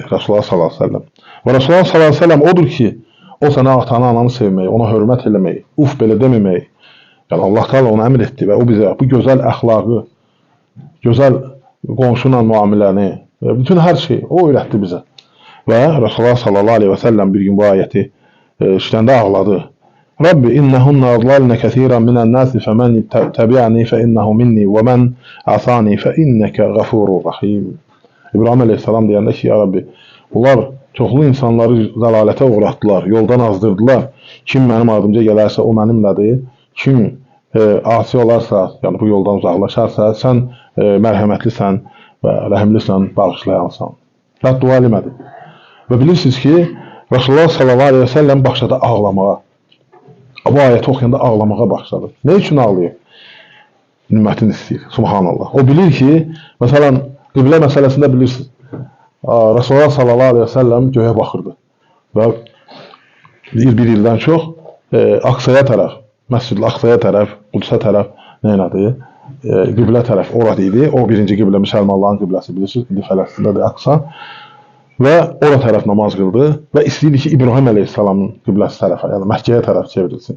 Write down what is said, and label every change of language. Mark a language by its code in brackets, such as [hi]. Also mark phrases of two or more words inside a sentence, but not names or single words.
[ar] رسول الله صلى الله عليه وسلم. [az] Və [ar] رسول الله صلى الله عليه وسلم [az] odur ki, o sənə atanı, ananı sevmək, ona hörmət eləmək, belə deməmək. Yəni Allah Teala ona əmr etdi və o bizə bu gözəl əxlaqı, gözəl qonşuyla müamiləni və bütün hər şeyi o öyrətdi bizə. Və [ar] رسول الله صلى الله عليه وسلم [az] bir gün bu ayəti işləndə ağladı. [ar] رب إنهن أضللن كثيرا من الناس فمن تبعني فإنه مني ومن عصاني فإنك غفور رحيم. [az] İbrahim aleyhisselam deyəndə ki, ya Rabbi, bunlar çoxlu insanları zəlalətə uğratdılar, yoldan azdırdılar. Kim mənim ardımca gələrsə o mənimlədir. Kim asi olarsa, yəni bu yoldan uzaqlaşarsa, sən mərhəmətlisən və rəhimlisən, bağışlayansan. Rədd dua eləmədi. Və bilirsiniz ki, [ar] رسول الله صلى الله عليه وسلم [az] başladı ağlamağa. Bu ayəti oxuyanda ağlamağa başladı. Ne üçün ağlayır? Ümmətin istəyir. Subhanallah. O bilir ki, məsələn, qiblə məsələsində bilirsiniz. [ar] رسول الله صلى الله عليه وسلم [az] göğe baxırdı. Və bir ildən çox Aqsaya tərəf, Məscid-i Aqsaya tərəf, Qudüsə tərəf neynədir? Qiblə tərəf orada idi. O birinci qiblə müsəlmanların qibləsi bilirsiniz. İndi Fələstindədir Aqsa. Və ora tərəf namaz qıldı və istəyirdi ki, İbrahim əleyhissalamın qibləsi tərəfə, yəni Məkkəyə tərəf çevrilsin.